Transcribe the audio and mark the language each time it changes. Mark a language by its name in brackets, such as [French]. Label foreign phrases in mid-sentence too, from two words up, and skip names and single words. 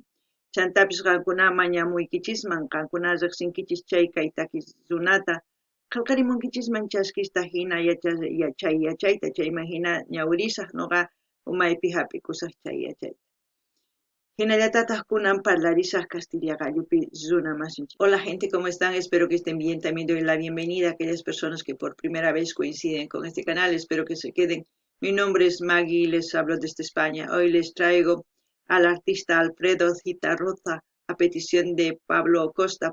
[Quechua] Chantapis qankuna mañamuykichisman qankuna riqsinkichis chay kay takiq runata qillqarimunkichisman chaskista hina yachayta chayman hina ñawirisaq noqa umaypi hap'ikusaq chay yachayta. Hinallatataq kunan parlarisaq Castilla gallupi runa masinchik. [Spanish] Hola gente, ¿cómo están? Espero que estén bien. También doy la bienvenida a aquellas personas que por primera vez coinciden con este canal. Espero que se queden. Mi nombre es Maggie y les hablo desde España. Hoy les traigo al artista Alfredo Zitarroza a petición de Pablo Costa.